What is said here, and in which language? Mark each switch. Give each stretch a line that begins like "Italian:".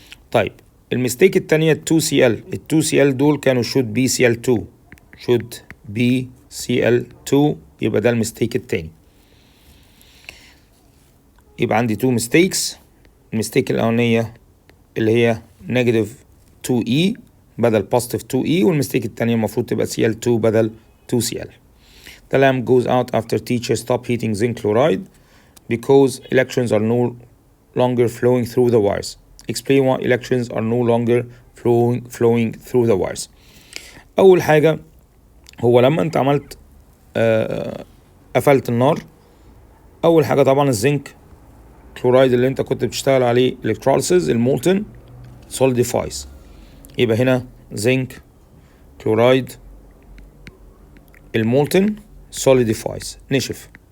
Arabic: طيب الميستيك التانية ال 2cl دول كانوا
English: should be
Arabic: Cl2 يبقى ده الميستيك التاني. يبقى عندي 2 mistakes. الميستيك الأولانية اللي هي negative 2e بدل positive 2e، والميستيك التانية المفروض تبقى Cl2 بدل 2cl.
English: The lamp goes out after teacher stop heating zinc chloride because electrons are no longer flowing through the wires. Explain why electrons are no longer flowing through the wires.
Arabic: أول حاجة هو لما أنت عملت قفلت النار، أول حاجة طبعا الزنك كلورايد اللي أنت كنت بتشتغل عليه electrolysis المولتن solidifies. يبقى هنا زنك كلورايد المولتن solidifies نشف.